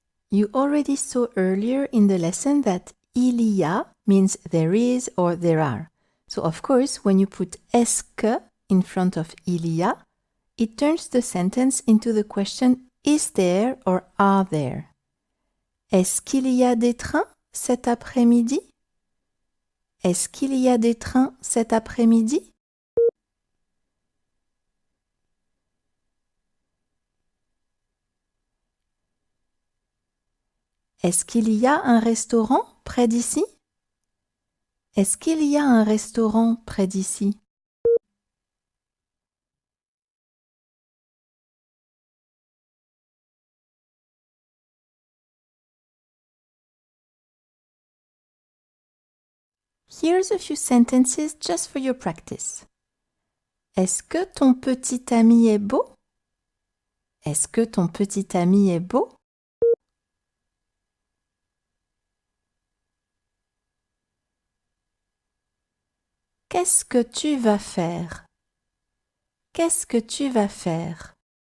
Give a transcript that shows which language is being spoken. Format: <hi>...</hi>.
<en>You already saw earlier in the lesson that il y a means there is or there are. So of course, when you put est-ce que in front of il y a, it turns the sentence into the question is there or are there?</en> <fr>Est-ce qu'il y a des trains cet après-midi? Est-ce qu'il y a des trains cet après-midi? Est-ce qu'il y a un restaurant près d'ici? Est-ce qu'il y a un restaurant près d'ici?</fr> <en>Here's a few sentences just for your practice.</en> <fr>Est-ce que ton petit ami est beau? Est-ce que ton petit ami est beau? Qu'est-ce que tu vas faire? Qu'est-ce que tu vas faire?</fr>